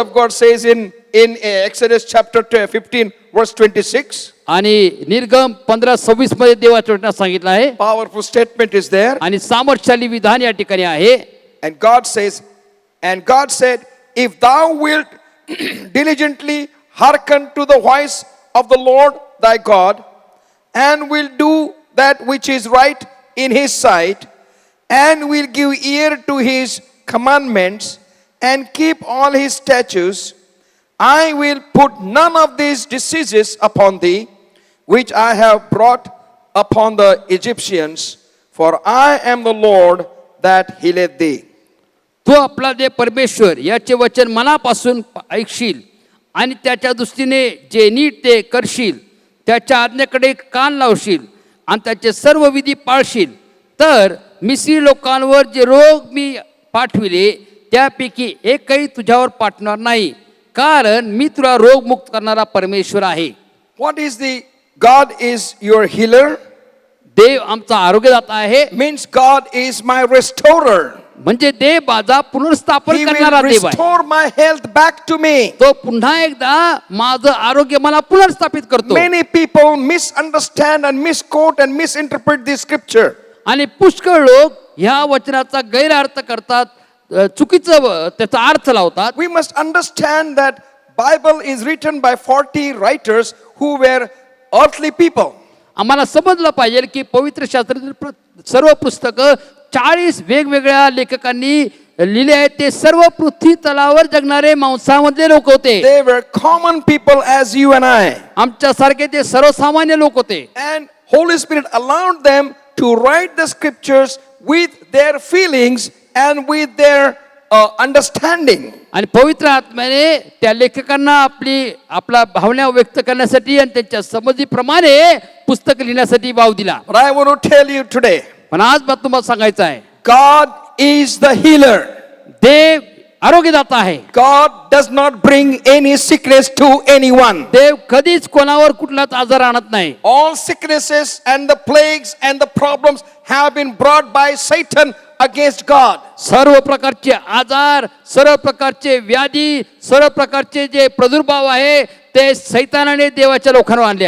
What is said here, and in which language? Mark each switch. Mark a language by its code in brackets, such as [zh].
[en] of God says in Exodus chapter 15 verse 26. [mr] आणि निर्गम 15:26 मध्ये देवाच्या वचनात सांगितलं आहे. [en] Powerful statement is there. [mr] आणि सामर्थ्यशाली विधान या ठिकाणी आहे. [en] And God says, and God said, if thou wilt diligently hearken to the voice of the Lord thy God, and will do that which is right in his sight, and will give ear to his commandments, and keep all his statutes, I will put none of these diseases upon thee, which I have brought upon the Egyptians, for I am the Lord that healeth thee. [mr] तो आपला देव परमेश्वर याचे वचन मनापासून ऐकशील आणि त्याच्या दृष्टीने जे नीट ते करशील, त्याच्या आज्ञेकडे कान लावशील आणि त्याचे सर्व विधी पाळशील, तर मिस्री लोकांवर जे रोग मी पाठविले त्यापैकी एकही तुझ्यावर पाठवणार नाही, कारण मी तुला रोगमुक्त करणारा परमेश्वर आहे. [en] What is the God is your healer? [mr] देव आमचा आरोग्यदाता आहे. [en] Means God is my restorer. [mr] म्हणजे देव माझा पुनर्स्थापन [en] He [mr] करणारा [en] will [mr] देव आहे. [en] restore my health back to me. [mr] तो पुन्हा एकदा माझं आरोग्य मला पुनर्स्थापित करतो. [en] Many people misunderstand and misquote and misinterpret this scripture. [mr] आणि पुष्कळ लोक ह्या वचनाचा गैरअर्थ करतात, चुकीचं त्याचा अर्थ लावतात. [en] We must understand that Bible is written by 40 writers who were earthly people. [mr] आम्हाला समजलं पाहिजे की पवित्र शास्त्रातील सर्व पुस्तकं 40 वेगवेगळ्या लेखकांनी लिहिले आहेत. ते सर्व पृथ्वी तलावर जगणारे मांसामधले लोक होते. [en] They were common people as you and I. [mr] आमच्यासारखे ते सर्वसामान्य लोक होते. [en] And Holy Spirit allowed them to write the scriptures with their feelings and with their understanding. [mr] आणि पवित्र आत्म्याने त्या लेखकांना आपला भावना व्यक्त करण्यासाठी आणि त्यांच्या समजीप्रमाणे पुस्तक लिहिण्यासाठी वाव दिला. [en] But I want to tell you today, [mr] पण आज मला तुम्हाला सांगायचं आहे, [en] God is the healer. [mr] देव आरोग्यदाता आहे. [en] God does not bring any sickness to anyone. [mr] देव कधीच कोणावर कुठलाच आजार आणत नाही. [en] All sicknesses and the plagues and the problems have been brought by Satan against God. [mr] सर्व प्रकारचे आजार, सर्व प्रकारचे व्याधी, सर्व प्रकारचे जे प्रादुर्भाव आहे ते सैतानाने देवाच्या लोकांवर आणले.